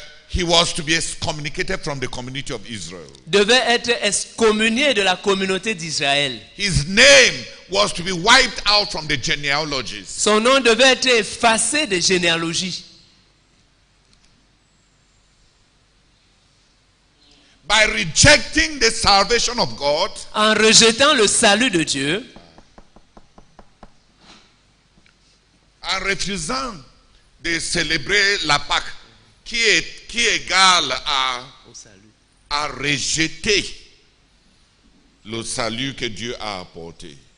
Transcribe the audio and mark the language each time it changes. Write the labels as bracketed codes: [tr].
[en] he was to be excommunicated from the community of Israel. [fr] devait être excommunié de la communauté d'Israël. [en] His name was to be wiped out from the genealogies. [fr] Son nom devait être effacé des généalogies. [en] By rejecting the salvation of God, [fr] En rejetant le salut de Dieu en refusant de célébrer la Pâque, qui est égal à rejeter le salut que Dieu a apporté.